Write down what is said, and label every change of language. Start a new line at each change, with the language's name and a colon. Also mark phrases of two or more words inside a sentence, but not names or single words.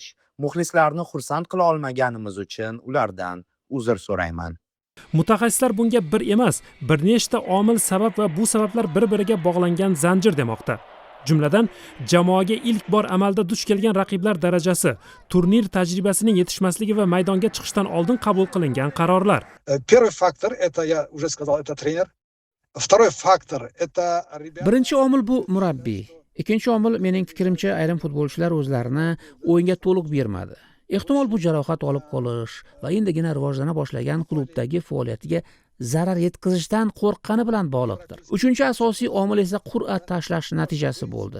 Uzbek: Muxlislarni xursand qila olmaganimiz uchun ulardan uzr so'rayman. Mutaxassislar bunga bir emas, bir nechta omil sabab va bu sabablar bir-biriga bog'langan zanjir demoqda. Jumladan, jamoaga ilk bor amalda duch kelgan raqiblar darajasi, turnir tajribasining yetishmasligi va maydonga chiqishdan oldin qabul qilingan qarorlar.
Russian: Первый фактор это я уже сказал, это тренер. Второй фактор это
Uzbek: Birinchi omil bu murabbiy. Ikkinchi omil mening fikrimcha ayrim futbolchilar o'zlarini o'yinga to'liq bermadi. Ehtimol bu jarohat olib qolish va endigina rivojlana boshlagan klubdagi faoliyatiga zarar yetkazishdan qo'rqqani bilan bog'liqdir. Uchinchi asosiy omil esa qur'a tashlash natijasi bo'ldi.